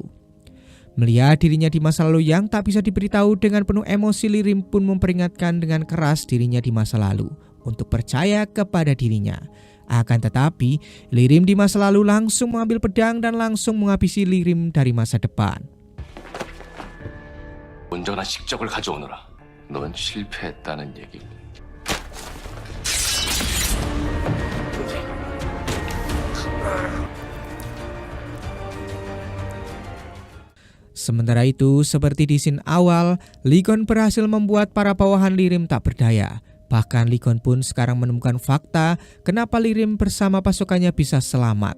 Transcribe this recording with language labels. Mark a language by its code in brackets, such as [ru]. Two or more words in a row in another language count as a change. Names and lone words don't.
[id] Melihat dirinya di masa lalu yang tak bisa diberitahu, dengan penuh emosi Lee Rim pun memperingatkan dengan keras dirinya di masa lalu untuk percaya kepada dirinya. Akan tetapi, Lee Rim di masa lalu langsung mengambil pedang dan langsung menghabisi Lee Rim dari masa depan. [ko] 온전한 식적을 가져오너라. 넌 실패했다는 얘기고. [id] Sementara itu, seperti di scene awal, Lee Kon berhasil membuat para bawahan Lee Rim tak berdaya. Bahkan Lee Kon pun sekarang menemukan fakta kenapa Lee Rim bersama pasukannya bisa selamat.